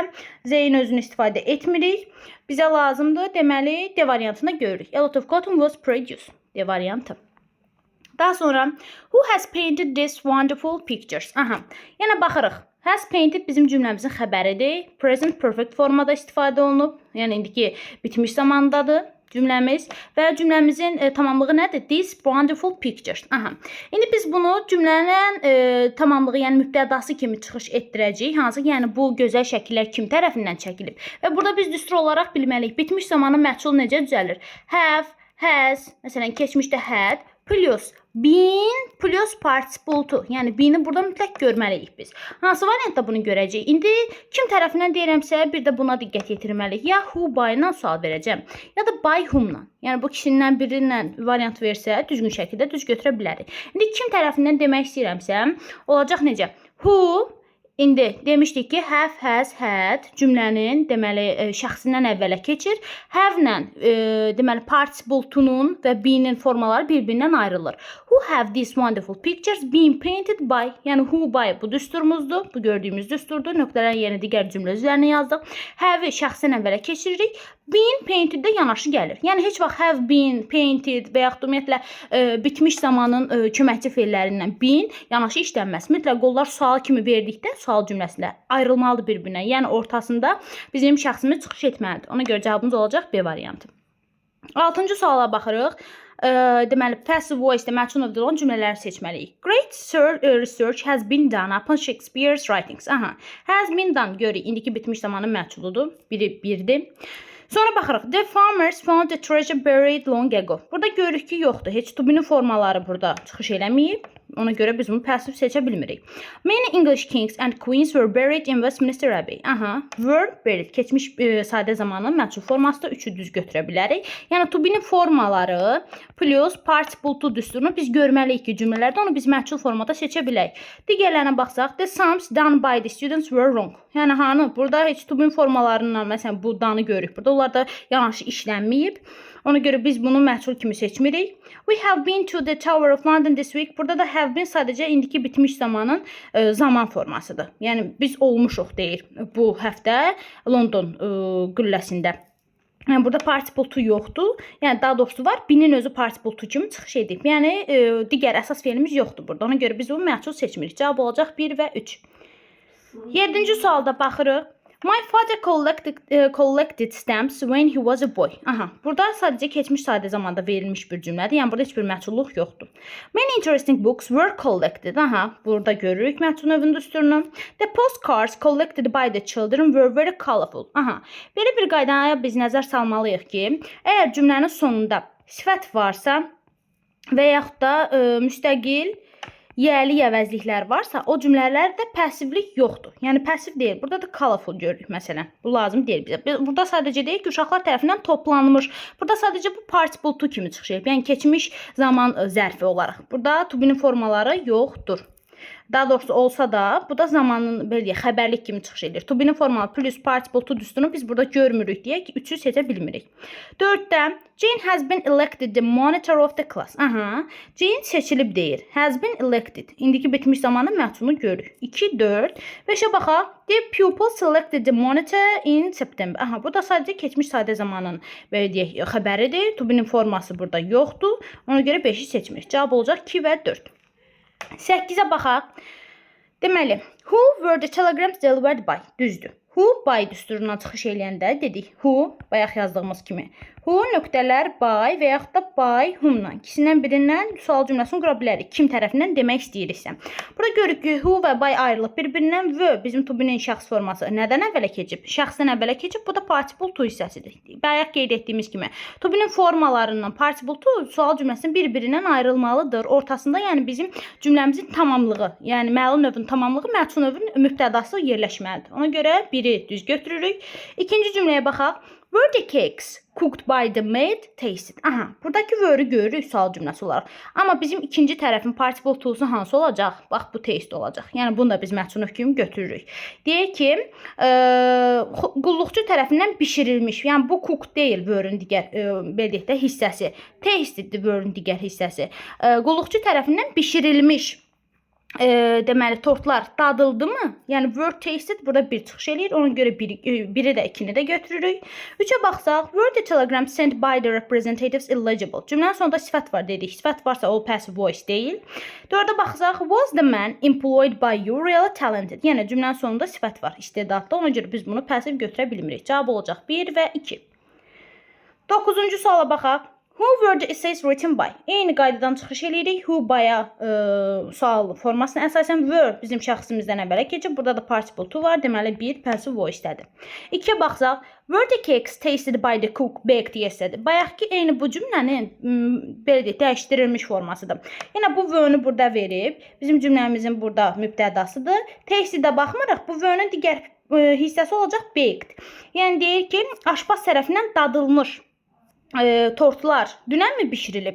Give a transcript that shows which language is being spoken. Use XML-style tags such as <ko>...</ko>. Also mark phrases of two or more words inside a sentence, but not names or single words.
<az>Z-in özünü istifadə etmirik. Bizə lazımdır. Deməli, D variantını görürük.</az> <en>A lot of cotton was produced.</en> <az>D variantı. Daha sonra,</az> <en>who has painted these wonderful pictures?</en> <az>Aha, yəni baxırıq.</az> <en>Has painted</en> <az>bizim cümləmizin xəbəridir.</az> <en>Present perfect</en> <az>formada istifadə olunub. Yəni, indiki bitmiş zamandadır cümləmiz və cümləmizin tamamlığı nədir?</az> <en>These wonderful pictures. Aha.</en> <az>İndi biz bunu cümlənin tamamlığı, yəni mübtədası kimi çıxış etdirəcəyik. Hansı ki, yəni bu gözəl şəkillər kim tərəfindən çəkilib? Və burada biz düstur olaraq bilməliyik. Bitmiş zamanın məchul necə düzəlir?</az> <en>Have, has,</en> <az>məsələn, keçmişdə</az> <en>had, plus been plus participle to.</en> <az>Yəni been'i burada mütləq görməliyik biz. Hansı variantda bunu görəcəyik? İndi kim tərəfindən deyirəmsə, bir də buna diqqət yetirməliyik. Ya</az> <en>who by</en> <az>ilə sual verəcəm, ya da</az> <en>by whom-</en> <az>la. Yəni bu kişinin birindən variant versə, düzgün şəkildə düz götürə bilərik. İndi kim tərəfindən demək istəyirəmsə, olacaq necə? Who İndi demişdik ki,</az> <en>have, has, had</en> <az>cümlənin deməli şəxsindən əvvələ keçir. Have-lə deməli</az> <en>participle to-</en> <az>nun və be-nin formaları bir-birindən ayrılır.</az> <en>Who have these wonderful pictures been painted by?</en> <az>Yəni</az> <en>who by</en> <az>bu düsturumuzdur. Bu gördüyümüz düsturdur. Nöqtələrin yerinə digər cümlə üzərinə yazdıq. Have-i şəxsindən əvvələ keçiririk.</az> <en>Been painted-</en> <az>də yanaşı gəlir. Yəni heç vaxt</az> <en>have been painted</en> <az>və yaxud ümumiyyətlə bitmiş zamanın köməkçi fe'llərindən been yanaşı işlənməz. Mütləq onlar sual kimi verdikdə sual cümləsində ayrılmalıdır bir-birinə. Yəni ortasında bizim şəxsimiz çıxış etməlidir. Ona görə cavabımız olacaq B variantı. 6-cı suala baxırıq. deməli</az> <en>passive voice-</en> <az>də məchul növdə olan cümlələri seçməliyik.</az> <en>Great research has been done upon Shakespeare's writings.</en> <az>Aha,</az> <en>has been done</en> <az>görürük. İndiki bitmiş zamanın məchuludur. Biri birdir. Sonra baxırıq.</az> <en>The farmers found the treasure buried long ago.</en> <az>Burada görürük ki, yoxdur. Heç</az> <en>to be-</en> <az>nin formaları burada çıxış eləməyib. Ona görə biz bunu passive seçə bilmirik.</az> <en>Many English kings and queens were buried in Westminster Abbey. Aha, were buried.</en> <az>Keçmiş sadə zamanın məchul formasında 3-ü düz götürə bilərik. Yəni</az> <en>to be-</en> <az>nin formaları plus</az> <en>participle to</en> <az>düsturunu biz görməliyik ki, cümlələrdə onu biz məchul formada seçə bilək. Digərlərinə baxsaq,</az> <en>the sums done by the students were wrong.</en> <az>Yəni hanı? Burada heç</az> <en>to be-</en> <az>nin formalarından məsələn bu danı görürük. Burada onlar da yanlış işlənməyib. Ona görə biz bunu məchul kimi seçmirik.</az> <en>We have been to the Tower of London this week.</en> <az>Burada da</az> <en>have been</en> <az>sadəcə indiki bitmiş zamanın zaman formasıdır. Yəni biz olmuşuq deyir bu həftə London qülləsində. Yəni burada</az> <en>participle to</en> <az>yoxdur. Yəni daha doğrusu var. Be'nin özü</az> <en>participle to</en> <az>kimi çıxış edib. Yəni digər əsas fe'limiz yoxdur burada. Ona görə biz bunu məchul seçmirik. Cavab olacaq 1 və 3. 7-ci sualda baxırıq.</az> <en>My father collected stamps when he was a boy.</en> <az>Aha, burada sadəcə keçmiş sadə zamanda verilmiş bir cümlədir. Yəni burada heç bir məchulluq yoxdur.</az> <en>Many interesting books were collected.</en> <az>Aha, burada görürük məchul növün düsturunu.</az> <en>The postcards collected by the children were very colorful.</en> <az>Aha, belə bir qaydaya biz nəzər salmalıyıq ki, əgər cümlənin sonunda sifət varsa və yaxud da müstəqil yəli əvəzliklər varsa, o cümlələrdə passivlik yoxdur. Yəni passiv deyil. Burada da colorful görürük məsələn. Bu lazım deyil bizə. Burada sadəcə deyil ki, uşaqlar tərəfindən toplanmış. Burada sadəcə bu</az> <en>participle to</en> <az>kimi çıxış edib. Yəni keçmiş zaman zərfi olaraq. Burada</az> <en>to be-</en> <az>nin formaları yoxdur. Daha doğrusu olsa da, bu da zamanın belə xəbərlik kimi çıxış edir.</az> <en>To be-</en> <az>nin formalı</az> <en>plus participle to</en> <az>düsturunu biz burada görmürük deyə ki, 3-ü seçə bilmirik.</az> <en>4-də Jane has been elected the monitor of the class.</en> <az>Aha, Jane seçilib deyir.</az> <en>Has been elected.</en> <az>İndiki bitmiş zamanın məchulunu görürük. 2, 4. 5-ə baxaq.</az> <en>The pupil selected the monitor in September.</en> <az>Aha, bu da sadəcə keçmiş sadə zamanın belə deyək xəbəridir.</az> <en>To be-</en> <az>nin forması burada yoxdur. Ona görə 5-i seçmirik. Cavab olacaq 2 və 4. 8-ə baxaq. Deməli,</az> <en>who were the telegrams delivered by?</en> <az>Düzdür.</az> <en>Who by</en> <az>düsturundan çıxış eləyəndə dedik. Who, bayaq yazdığımız kimi. Who nöqtələr by və yaxud da</az> <en>by whom-</en> <az>dan. İkisindən birindən sual cümləsini qura bilərik. Kim tərəfindən demək istəyiriksə. Burada görürük ki, who və by ayrılıb bir-birindən və bizim</az> <en>to be-</en> <az>nin şəxs forması nədən əvvələ keçib? Şəxsdən əvvələ keçib. Bu da</az> <en>participle to</en> <az>hissəsidir. Bayaq qeyd etdiyimiz kimi.</az> <en>To be-</en> <az>nin formalarından</az> <en>participle to</en> <az>sual cümləsinin bir-birindən ayrılmalıdır. Ortasında yəni bizim cümləmizin tamamlığı, yəni məlum növün tamamlığı məchul növün mübtədası yerləşməlidir. Ona görə biri düz götürürük. İkinci cümləyə baxaq.</az> <en>Were the cakes cooked by the maid tasted?</en> <az>Aha, buradakı were-ü görürük sual cümləsi olaraq. Amma bizim ikinci tərəfin</az> <en>participle to'su</en> <az>hansı olacaq? Bax, bu taste olacaq. Yəni bunu da biz məchul növ kimi götürürük. Deyək ki, qulluqçu tərəfindən bişirilmiş. Yəni bu cook deyil were-ün digər belə deyək də hissəsi. Tasted-dir were-ün digər hissəsi. Qulluqçu tərəfindən bişirilmiş deməli tortlar dadıldı mı? Yəni</az> <en>were tasted</en> <az>burada bir çıxış eləyir. Ona görə biri də ikini də götürürük. 3-ə baxsaq,</az> <en>were the telegram sent by the representatives illegible?</en> <az>Cümlənin sonunda sifət var dedik. Sifət varsa o</az> <en>passive voice</en> <az>deyil. 4-ə baxsaq,</az> <en>was the man employed by you really talented?</en> <az>Yəni cümlənin sonunda sifət var, istedadlı. Ona görə biz bunu passive götürə bilmirik. Cavab olacaq 1 və 2. 9-cu suala baxaq.</az> <en>Who were the essays written by?</en> <az>Eyni qaydadan çıxış edirik.</az> <en>Who by-</en> <az>a sual formasına əsasən were bizim şəxsimizdən əvvələ keçib. Burada da</az> <en>participle to</en> <az>var. Deməli, bir</az> <en>passive voice-</en> <az>dədir. 2-yə baxsaq,</az> <en>were the cakes tasted by the cook baked yesterday?</en> <az>Bayaqki eyni bu cümlənin belə deyək, dəyişdirilmiş formasıdır. Yəni bu were-nü burada verib. Bizim cümləmizin burada mübtədasıdır. Tasted-də baxmırıq. Bu were-nin digər hissəsi olacaq baked. Yəni deyir ki, aşpaz tərəfindən dadılmış tortlar dünənmi bişirilib?</az>